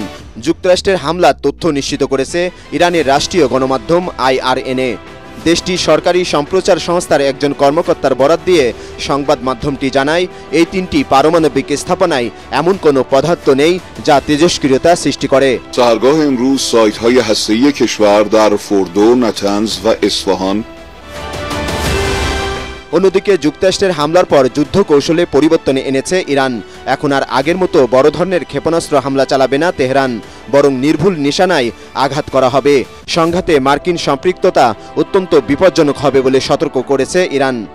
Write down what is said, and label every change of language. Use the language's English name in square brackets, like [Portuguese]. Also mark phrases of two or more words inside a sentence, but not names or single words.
[Bangla] যুক্তরাষ্ট্রের হামলার তথ্য নিশ্চিত করেছে ইরানের রাষ্ট্রীয় গণমাধ্যম IRNA। দেশটির সরকারি সম্প্রচার সংস্থার একজন কর্মকর্তার বরাত দিয়ে সংবাদ মাধ্যমটি জানায়, এই 3টি পারমাণবিক স্থাপনায় এমন কোনো পদার্থ নেই যা তেজস্ক্রিয়তা সৃষ্টি করে। [Persian] سحرگاه امروز سایت‌های هسته‌ای کشور در فوردو، نتنز و اصفهان। [Bangla] অন্যদিকে যুক্তরাষ্ট্রের হামলার পর যুদ্ধ কৌশলে পরিবর্তন এনেছে ইরান। এখন আর আগের মতো বড় ধরনের ক্ষেপণাস্ত্র হামলা চালাবে না তেহরান, বরং নির্ভুল নিশানায় আঘাত করা হবে। সংঘাতে মার্কিন সম্পৃক্ততা অত্যন্ত বিপজ্জনক হবে বলে সতর্ক করেছে ইরান।